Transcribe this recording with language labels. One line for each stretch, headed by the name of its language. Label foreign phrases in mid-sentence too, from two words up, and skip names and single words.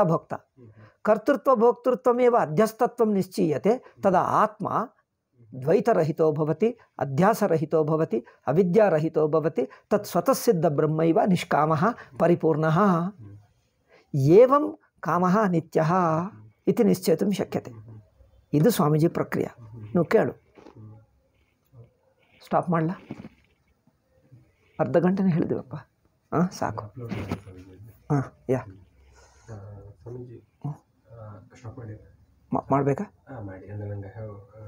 Sanskrit: भोक्ता कर्तृत्व भोक्तृत्वमेव अध्यस्तत्वं निश्चीयते तदा आत्मा द्वैतरहितो भवति अध्यासरहितो भवति अविद्यारहितो भवति तत् स्वतः सिद्ध ब्रह्मैव निष्कामः परिपूर्णः एवं कामः नित्यः इति निश्चेतुं शक्यते
Kannada: ಇದು ಸ್ವಾಮೀಜಿ ಪ್ರಕ್ರಿಯೆ ನೀವು ಕೇಳು ಸ್ಟಾಪ್ ಮಾಡಲಾ ಅರ್ಧ ಗಂಟೆನೇ ಹೇಳಿದೆವಪ್ಪ ಸಾಕು ಯಾ ಮಾಡಬೇಕಾ